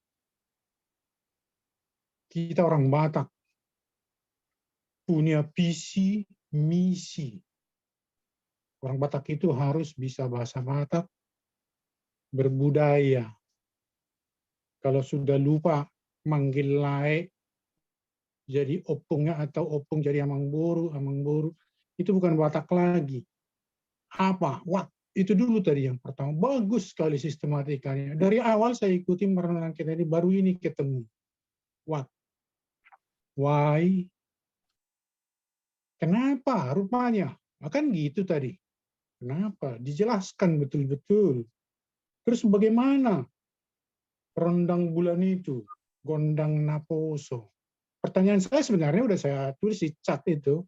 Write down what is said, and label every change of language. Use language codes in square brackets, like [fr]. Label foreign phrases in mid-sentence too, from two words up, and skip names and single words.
[id] Kita orang Batak punya visi, misi. Orang Batak itu harus bisa bahasa Batak, berbudaya. Kalau sudah lupa manggil lae jadi opungnya atau opung jadi [bbc] amang boru, [id] itu bukan Batak lagi. Apa? What? Itu dulu tadi yang pertama. Bagus sekali sistematikanya. Dari awal saya ikuti merenang kita ini, baru ini ketemu. [en] What? Why? [id] Kenapa? Rupanya. Kan gitu tadi. Kenapa? Dijelaskan betul-betul. Terus bagaimana rendang bulan itu? Gondang Naposo. Pertanyaan saya sebenarnya udah saya tulis di chat itu.